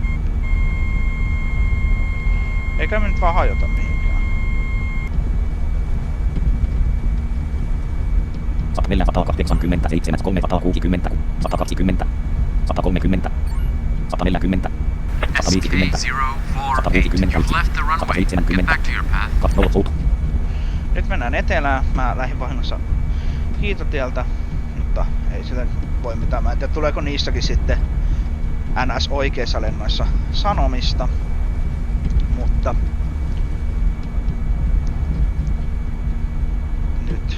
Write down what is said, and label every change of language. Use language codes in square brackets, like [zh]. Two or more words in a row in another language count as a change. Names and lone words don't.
[fi] Eikä me nyt vaan hajota mihinkään. 487 360 120 130 140 150 [en] SK048, you've left the runway. Get back to your path. [fi] 20 suut Nyt mennään etelään. Mä lähdin vahingossa hiitotieltä, mutta ei sille voi mitään. Mä en tiedä, tuleeko niissäkin sitten NS oikeissa lennoissa sanomista. Mutta nyt